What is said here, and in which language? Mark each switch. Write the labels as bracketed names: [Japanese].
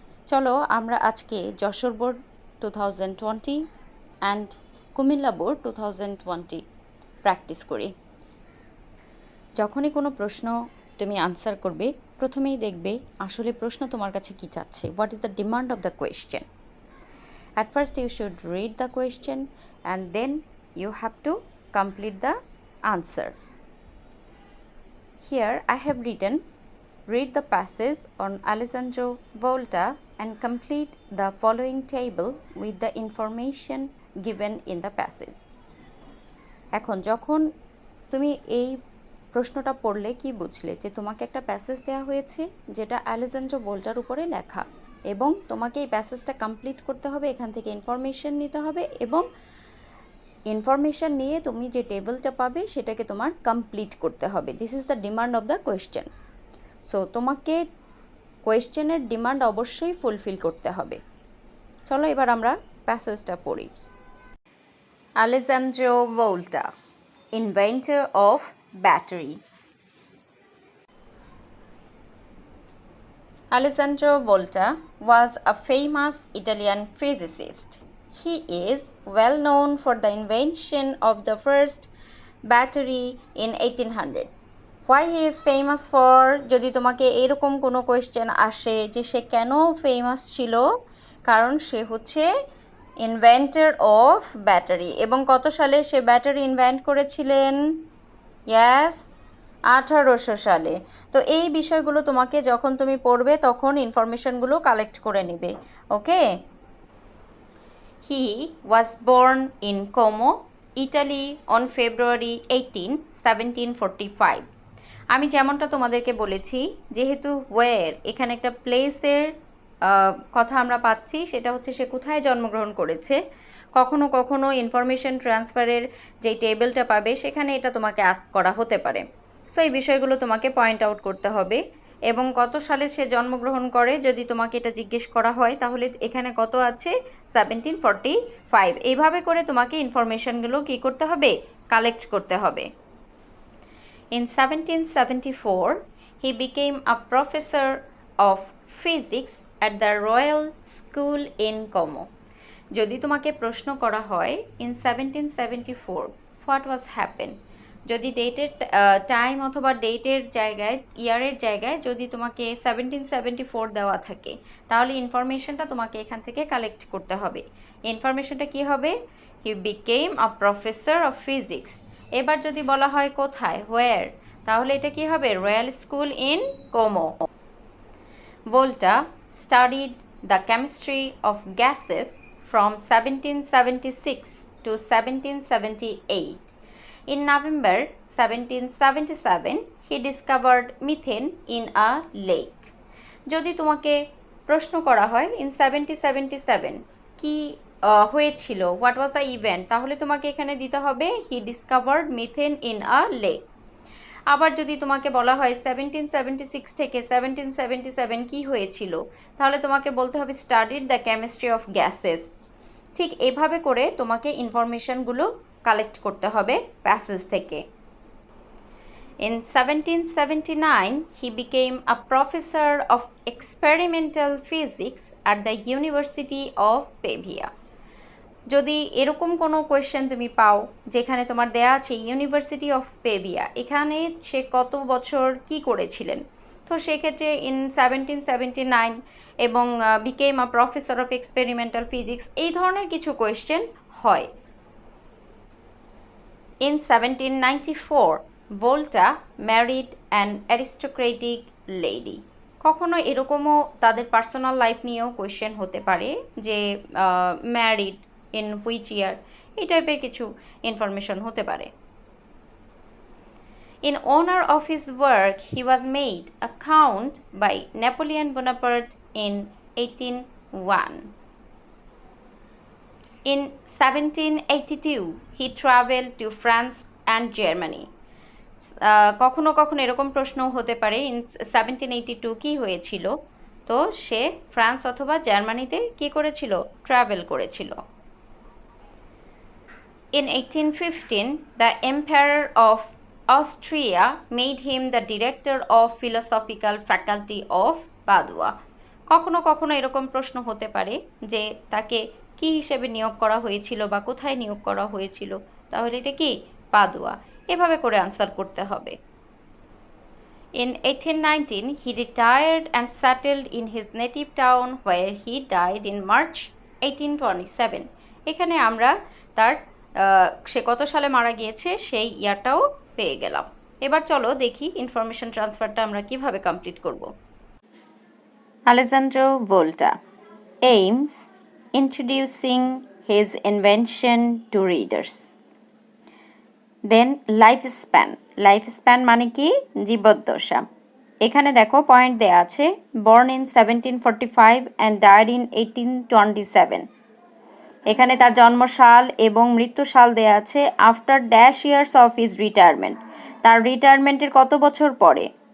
[Bangla] চলো আমরা আজকে Jessore board 2020 and Comilla board 2020 practice করি। যখনই কোনো প্রশ্ন তুমি আনসার করবে প্রথমেই দেখবে আসলে প্রশ্ন তোমার কাছে কি চাচ্ছে, [English] What is the demand of the question. At first you should read the question and then you have to complete the answer. Here I have written, read the passage on Alessandro Volta and complete the following table with the information given in the passage. [Bangla] এখন যখন তুমি এই প্রশ্নটা পড়লে কি বুঝলে, যে তোমাকে একটা প্যাসেজ দেওয়া হয়েছে যেটা আলেজান্দ্রো ভোল্টার উপরে লেখা, এবং তোমাকে এই প্যাসেজটা কমপ্লিট করতে হবে, এখান থেকে ইনফরমেশন নিতে হবে, এবং ইনফরমেশন নিয়ে তুমি যে টেবিলটা পাবে সেটাকে তোমার কমপ্লিট করতে হবে। [English] This is the demand of the question. [Bangla] So তোমাকে কোয়েশ্চেনের ডিমান্ড অবশ্যই ফুলফিল করতে হবে। চলো এবার আমরা প্যাসেজটা পড়ি। [English] Alessandro Volta, inventor of battery. Alessandro Volta was a famous Italian physicist. He is well known for the invention of the first battery in 1800. Why he is famous for? [Bangla] যদি তোমাকে এরকম কোনো কোয়েশ্চেন আসে যে সে কেন ফেমাস ছিল, কারণ সে হচ্ছে [English] Inventor of battery. [Bangla] এবং কত সালে সে ব্যাটারি ইনভেন্ট করেছিলেন? ইয়াস, 1800 সালে। তো এই বিষয়গুলো তোমাকে যখন তুমি পড়বে তখন ইনফরমেশনগুলো কালেক্ট করে নেবে। ওকে। [English] He was born in Como, Italy on February 18, 1745। [Bangla] আমি যেমনটা তোমাদেরকে বলেছি, যেহেতু ওয়ের এখানে একটা প্লেসের কথা আমরা পাচ্ছি, সেটা হচ্ছে সে কোথায় জন্মগ্রহণ করেছে। কখনো কখনো ইনফরমেশন ট্রান্সফারের যেই টেবিলটা পাবে সেখানে এটা তোমাকে আস্ক করা হতে পারে। সো এই বিষয়গুলো তোমাকে পয়েন্ট আউট করতে হবে। এবং কত সালে সে জন্মগ্রহণ করে যদি তোমাকে এটা জিজ্ঞেস করা হয়, তাহলে এখানে কত আছে? 1745। এইভাবে করে তোমাকে ইনফরমেশনগুলো কী করতে হবে? কালেক্ট করতে হবে। [English] In 1774, he became a professor of physics at the Royal School in Como. [Bangla] যদি তোমাকে প্রশ্ন করা হয় [English] in 1774 what was happened, [Bangla] যদি ডেটের টাইম অথবা ডেটের জায়গায়, ইয়ারের জায়গায় যদি তোমাকে 1774 দেওয়া থাকে, তাহলে ইনফরমেশনটা তোমাকে এখান থেকে কালেক্ট করতে হবে। ইনফরমেশনটা কি হবে? [English] He became a professor of physics. [Bangla] এবার যদি বলা হয় কোথায়, [English] where, [Bangla] তাহলে এটা কি হবে? [English] Royal school in Como. Volta studied the chemistry of gases from 1776 to 1778. In November 1777, he discovered methane in a lake. [Bangla] যদি তোমাকে প্রশ্ন করা হয় in 1777 কি হয়েছিল, [English] what was the event, [Bangla] তাহলে তোমাকে এখানে দিতে হবে [English] he discovered methane in a lake. [Bangla] আবার যদি তোমাকে বলা হয় 1776 থেকে 1777 কি হয়েছিল, তাহলে তোমাকে বলতে হবে [English] Studied the chemistry of gases. [Bangla] ঠিক এভাবে করে তোমাকে ইনফরমেশনগুলো কালেক্ট করতে হবে প্যাসেজ থেকে। [English] In 1779, he became a professor of experimental physics at the University of Pavia. [Bangla] যদি এরকম কোনো কোয়েশ্চেন তুমি পাও যেখানে তোমার দেয়া আছে ইউনিভার্সিটি অফ পেভিয়া, এখানে সে কত বছর কি করেছিলেন, তো সেক্ষেত্রে ইন 1779 এবং [English] became a professor of experimental physics, [Bangla] এই ধরনের কিছু কোয়েশ্চেন হয়। [English] In 1794, Volta married an aristocratic lady. [Bangla] কখনো এরকমও তাদের পার্সোনাল লাইফ নিয়েও কোয়েশ্চেন হতে পারে যে [English] married in which year, [Bangla] এই টাইপের কিছু ইনফরমেশন হতে পারে। [English] In honor of his work, he was made a count by Napoleon Bonaparte in 1801. In 1782, he traveled to France and Germany. [Bangla] কখনো কখনো এরকম প্রশ্নও হতে পারে [English] in 1782 [Bangla] কি হয়েছিল, তো সে ফ্রান্স অথবা জার্মানিতে কি করেছিল? ট্রাভেল করেছিল। [English] In 1815, the Emperor of Austria made him the director of philosophical faculty of Padua. [Bangla] কখনো কখনো এরকম প্রশ্ন হতে পারে যে তাকে কি হিসেবে নিয়োগ করা হয়েছিল বা কোথায় নিয়োগ করা হয়েছিল, তাহলে এটা কি? পাদুয়া। এভাবে করে আনসার করতে হবে। [English] In 1819, he retired and settled in his native town where he died in March 1827. [Bangla] এখানে আমরা তার সে কত সালে মারা গিয়েছে সেই ইয়ারটাও পেয়ে গেলাম। এবার চলো দেখি ইনফরমেশন ট্রান্সফারটা আমরা কিভাবে কমপ্লিট করব। [English] Alessandro Volta aims introducing his invention to readers. [Bangla] Then life span মানে কি? জীবদ্দশা। এখানে দেখো পয়েন্ট দেয়া আছে, [English] Born in 1745 and died in 1827। [Bangla] এখানে তার জন্মসাল এবং মৃত্যুসাল দেয়া আছে। [English] after dash years of his retirement, [Bangla] তার রিটায়ারমেন্টের কত বছর পরে?